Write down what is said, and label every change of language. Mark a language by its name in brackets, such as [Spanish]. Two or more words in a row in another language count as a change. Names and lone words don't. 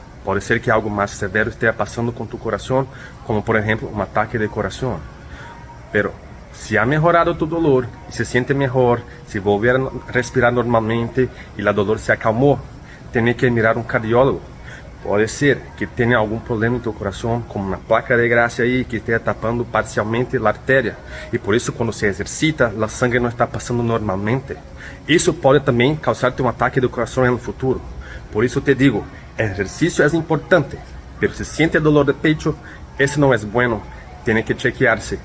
[Spanish] Puede ser que algo más severo esté pasando con tu corazón, como por ejemplo un ataque de corazón. Pero si ha mejorado tu dolor y se siente mejor, si volver a respirar normalmente y la dolor se acalmó, tiene que mirar un cardiólogo. [Portuguese] Puede ser que tenha algum problema em teu coração, como uma placa de graxa aí que esteja tapando parcialmente a artéria. E por isso, quando se exercita, a sangue não está passando normalmente. Isso pode também causar-te um ataque do coração no futuro. Por isso te digo, exercício é importante, mas [Spanish] se siente dolor de pecho, [Portuguese] isso não é bueno. Tem que chequear-se.